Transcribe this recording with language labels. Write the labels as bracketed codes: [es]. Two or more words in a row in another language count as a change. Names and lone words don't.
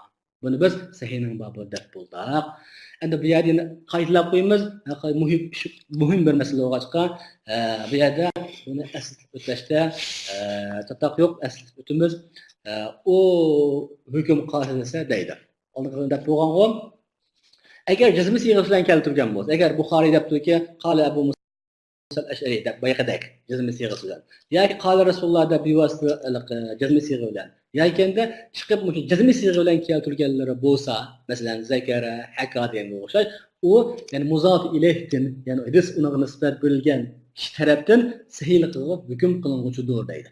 [uz] Buni biz sahihning bobi deb bo'ldik. Endi bu yerda qaytlab qo'yamiz, muhim bir masala bo'lg'achqa, bu yerda buni aslab o'tashda tataq yo'q, aslab o'timiz. O hukm qoidasi deydi. Oldinda deb bo'lgan-ku, agar jazmi siyg'a bilan keltirgan bo'lsa, agar Buxoriy debdiki, qala Abu Musa al-Ash'ari deb boyaqadek jazmi siyg'a bilan, yoki qala Rasululloh deb bevosita jazmi siyg'a bilan, yoki chiqib mushu jazmi siyg'a bilan keltirganlari bo'lsa, masalan Zakara, Haka degan o'xshash, u ya'ni muzof ilayhdan, ya'ni hadis unga nisbat berilgan kishi tarafdan sahihlik qilib hukm qilinguchidir deydi.